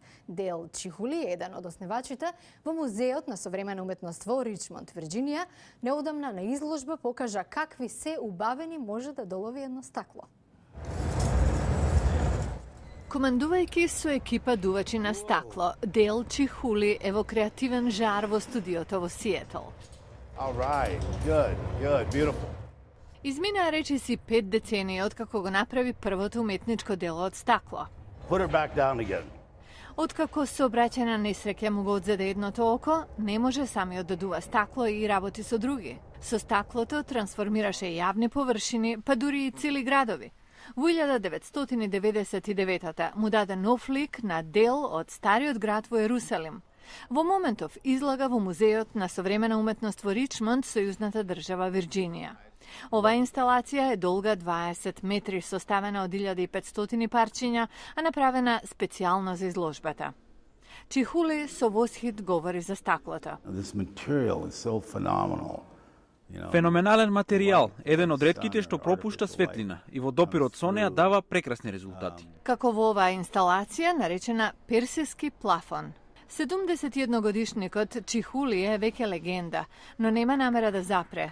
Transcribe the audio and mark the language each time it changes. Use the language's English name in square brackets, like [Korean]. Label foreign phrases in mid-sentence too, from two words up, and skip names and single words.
[Macedonian] Дейл Чихули, еден од основачите, во Музеот на современа уметност во Ричмонд, Вирџинија, неодамна на изложба покажа какви се убавени може да долови едно стакло. Командувајќи со екипа дувачи на стакло, Дейл Чихули е во креативен жар во студиото во Сиетл. [English] All right, good, beautiful. [Macedonian] Измина речиси 5 децении откако го направи првото уметничко дело од стакло. [English] Put her back down again. [Macedonian] Откако сообраќајна несреќа му го одзеде едното око, не може самиот да дува стакло и работи со други. Со стаклото трансформираше јавни површини, па дури и цели градови. Во 1999 му даде нов лик на дел од стариот град во Ерусалим. Во моментов излага во Музеот на современа уметност во Ричмонд, сојузната држава Вирџинија. Оваа инсталација е долга 20 метри, составена од 1500 парчиња, а направена специјално за изложбата. Чихули со восхит говори за стаклото. [English] This material is so phenomenal. [Macedonian] Феноменален материјал, еден од ретките што пропушта светлина и во допирот со неа дава прекрасни резултати. Како во оваа инсталација наречена персиски плафон. 71-годишникот Чихули е веќе легенда, но нема намера да запре.